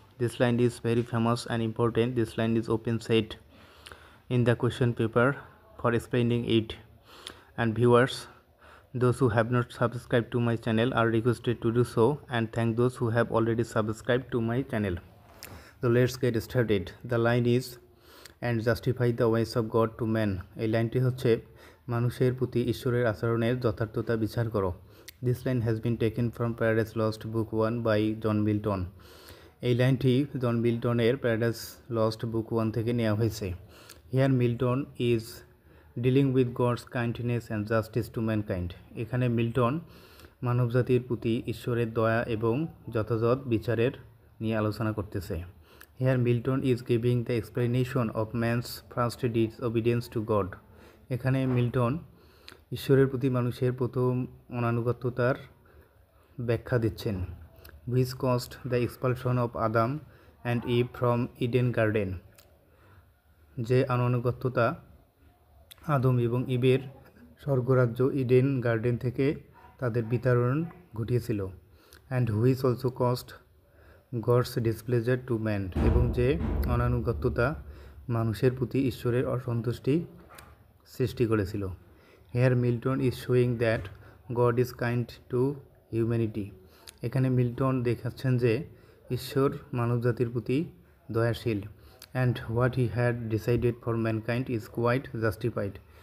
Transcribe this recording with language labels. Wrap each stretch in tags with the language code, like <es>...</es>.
<en>This line is very famous and important. This line is often said in the question paper for explaining it. And viewers, those who have not subscribed to my channel are requested to do so, and thank those who have already subscribed to my channel. So let's get started. The line is and justify the ways of God to man.</en> <bn>এই লাইনটি হচ্ছে মানুষের প্রতি ঈশ্বরের আচরণের যথার্থতা বিচার করো।</bn> <en>This line has been taken from Paradise Lost Book 1 by John Milton.</en> <bn>এই লাইনটি জন মিল্টনের প্যারাডাইস লস্ট বুক 1 থেকে নেওয়া হয়েছে।</bn> <en>Here Milton is dealing with God's kindness and justice to mankind.</en> <bn>এখানে মিল্টন মানবজাতির প্রতি ঈশ্বরের দয়া এবং যথাযথ বিচারের নিয়ে আলোচনা করতেছে।</bn> <en>Here Milton is giving the explanation of man's first disobedience to God.</en> <bn>এখানে মিল্টন ঈশ্বরের প্রতি মানুষের প্রথম অনানুগত্যতার ব্যাখ্যা দিচ্ছেন,</bn> <en>which caused the expulsion of Adam and Eve from Eden Garden.</en> <bn>যে অনানুগত্যতা আদম এবং ইবের স্বর্গরাজ্য ইডেন গার্ডেন থেকে তাদের বিতাড়ন ঘটিয়েছিল,</bn> <en>and which also caused God's displeasure to man.</en> <bn>এবং যে অনানুগত্যতা মানুষের প্রতি ঈশ্বরের অসন্তুষ্টি সৃষ্টি করেছিল।</bn> <en>Here Milton is showing that God is kind to humanity.</en> <bn>এখানে মিল্টন দেখাচ্ছেন যে ঈশ্বর মানবজাতির প্রতি দয়াশীল,</bn> <en>and what he had decided for mankind is quite justified.</en>